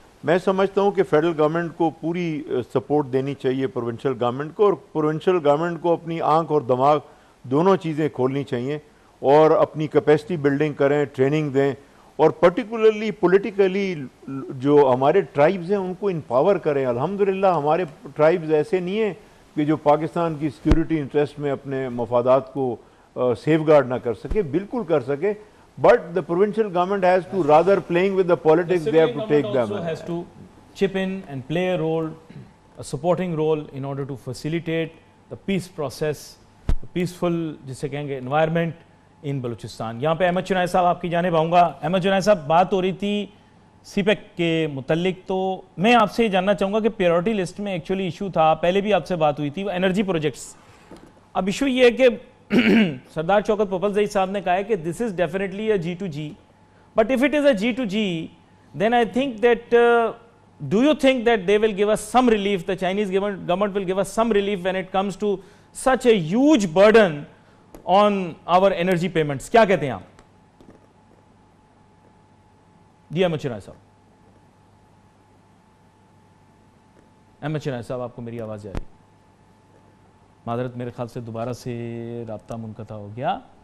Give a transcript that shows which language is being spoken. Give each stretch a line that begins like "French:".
Urdu: میں سمجھتا ہوں کہ فیڈرل گورنمنٹ کو پوری سپورٹ دینی چاہیے پروونشل گورنمنٹ کو، اور پروونشل گورنمنٹ کو اپنی آنکھ اور دماغ دونوں چیزیں کھولنی چاہیے، اور اپنی کیپیسٹی بلڈنگ کریں، ٹریننگ دیں، اور پرٹیکولرلی پولیٹیکلی جو ہمارے ٹرائبز ہیں ان کو امپاور کریں. الحمدللہ ہمارے ٹرائبز ایسے نہیں ہیں کہ جو پاکستان کی سیکورٹی انٹرسٹ میں اپنے مفادات کو سیف گارڈ نہ کر سکے، بالکل کر سکے.
English: But the provincial government has to, rather playing with the politics, they have to take them. Also has to chip in and play a role, a supporting role, in order to facilitate the peace process, the peaceful
Urdu: جسے کہیں گے
English: environment in Balochistan.
Urdu: یہاں پہ احمد چنائے صاحب آپ کی جانب آؤں گا. احمد چنائے صاحب، بات ہو رہی تھی سی پیک کے متعلق، تو میں آپ سے یہ جاننا چاہوں گا کہ پیورٹی لسٹ میں ایکچولی ایشو تھا، پہلے بھی آپ سے بات ہوئی تھی، وہ انرجی پروجیکٹس. اب ایشو یہ ہے کہ
English: Sardar Shaukat Popalzai صاحب نے کہا ہے کہ this is definitely a G2G, but if it is a G2G then I think that do you think that they will give us some relief, the Chinese government will give us some relief when it comes to such a huge burden on our energy payments?
Urdu: کیا کہتے ہیں آپ؟ جی احمد چنائے صاحب. احمد چنائے صاحب، آپ کو میری آواز آ رہی ہے؟ معذرت، میرے خیال سے دوبارہ سے رابطہ منقطع ہو گیا.